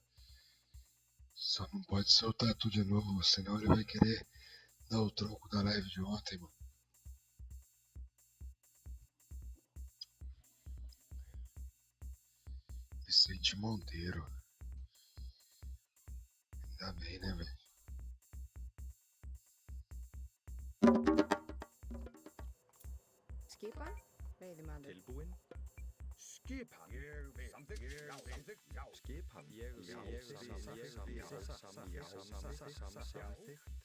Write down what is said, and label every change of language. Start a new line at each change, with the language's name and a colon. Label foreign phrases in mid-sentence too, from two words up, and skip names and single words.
Portuguese: Só não pode soltar tudo de novo, senão ele vai querer dar o troco da live de ontem, mano. Vicente Monteiro. Ainda bem, né, velho?
Icelandic: Skipan? Veiðimaður. Tilbúin? Skipan. Ég vil. Samþykkt. Já, samþykkt. Já. Skipan. Ég vil. Samþykkt.